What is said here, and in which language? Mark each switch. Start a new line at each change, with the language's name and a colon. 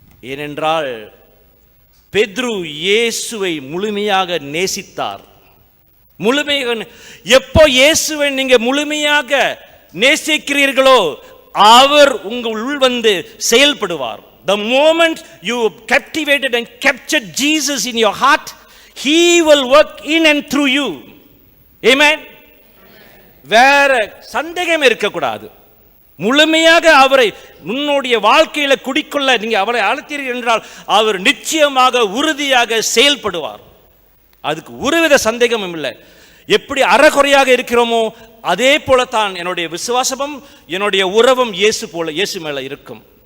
Tamil: ஏனென்றால் பேதுரு இயேசுவை முழுமையாக நேசித்தார், முழுமையாக. எப்போ இயேசுவை நீங்க முழுமையாக நேசிக்கிறீர்களோ அவர் உங்கள் உள் வந்து செயல்படுவார்.
English: The moment you captivated and captured Jesus in your heart, he will work in and through you.
Tamil: Amen. வேற சந்தேகம் இருக்கக்கூடாது. முழுமையாக அவரை உன்னுடைய வாழ்க்கையில குடிக்கொள்ள நீங்க அவரை அழைத்தீர்கள் என்றால் அவர் நிச்சயமாக உறுதியாக செயல்படுவார். அதுக்கு ஒருவித சந்தேகமும் இல்லை. எப்படி அறகுறையாக இருக்கிறோமோ அதே போலத்தான் என்னுடைய விசுவாசமும் என்னுடைய உறவும் இயேசு மேல இருக்கும்.